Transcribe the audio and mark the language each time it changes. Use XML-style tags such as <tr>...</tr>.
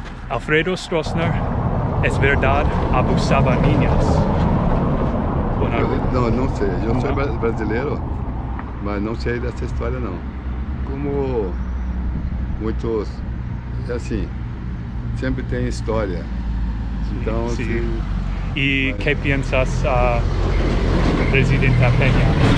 <es>Alfredo Stroessner, ¿es verdad abusaba niñas?</es> <pt>Não sei. Eu sou brasileiro, mas não sei dessa história não. Como muitos, assim, sempre tem história. Então,</pt> <es>Sí. se, ¿Y qué piensas, Presidenta Peña?</es>